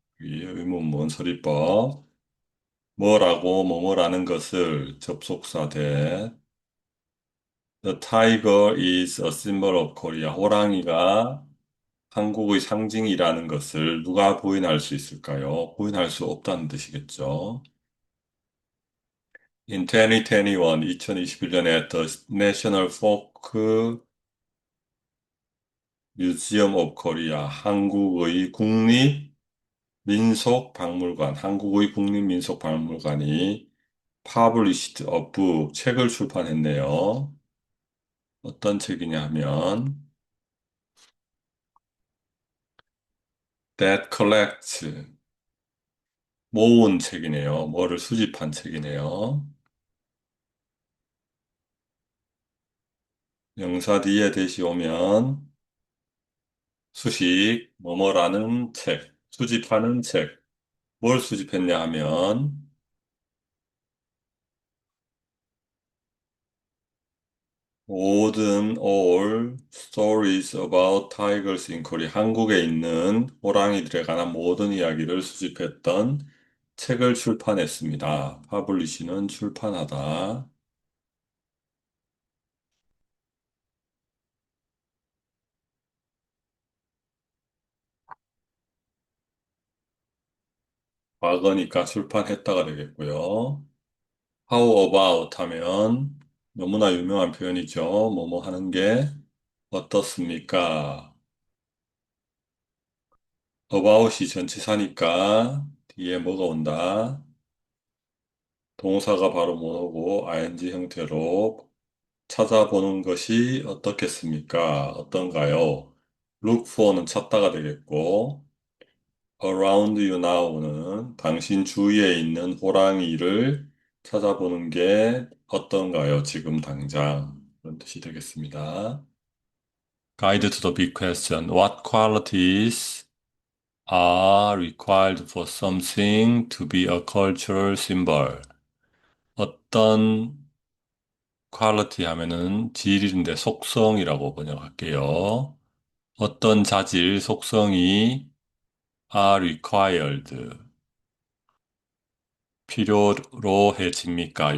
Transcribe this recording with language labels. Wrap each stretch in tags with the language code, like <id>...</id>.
<ko>이 의문문 서리법 뭐라고 뭐뭐라는 것을 접속사 대</ko> <en>The tiger is a symbol of Korea.</en> <ko>호랑이가 한국의 상징이라는 것을 누가 부인할 수 있을까요? 부인할 수 없다는 뜻이겠죠.</ko> <en>In 2021,</en> <ko>2021년에</ko> <en>The National Folk Museum of Korea,</en> <ko>한국의 국립민속박물관, 한국의 국립민속박물관이</ko> <en>published a book,</en> <ko>책을 출판했네요. 어떤 책이냐 하면,</ko> <en>that collects,</en> <ko>모은 책이네요. 뭐를 수집한 책이네요. 명사 뒤에 대시 오면, 수식, 뭐뭐라는 책, 수집하는 책. 뭘 수집했냐 하면, 모든</ko> <en>all stories about tigers in Korea.</en> <ko>한국에 있는 호랑이들에 관한 모든 이야기를 수집했던 책을 출판했습니다. 파블리시는 출판하다. 과거니까 출판했다가 되겠고요.</ko> <en>How about</en> <ko>하면 너무나 유명한 표현이죠. 뭐뭐 하는 게 어떻습니까? about이 전치사니까 뒤에 뭐가 온다? 동사가 바로 뭐고 ing 형태로 찾아보는 것이 어떻겠습니까? 어떤가요?</ko> <en>look for</en> <ko>는 찾다가 되겠고</ko> <en>around you now</en> <ko>는 당신 주위에 있는 호랑이를 찾아보는 게 어떤가요? 지금 당장 그런 뜻이 되겠습니다.</ko> <en>Guide to the big question. What qualities are required for something to be a cultural symbol?</en> <ko>어떤 퀄리티 하면은 질인데 속성이라고 번역할게요. 어떤 자질, 속성이</ko> <en>are required,</en> <ko>필요로 해집니까?</ko>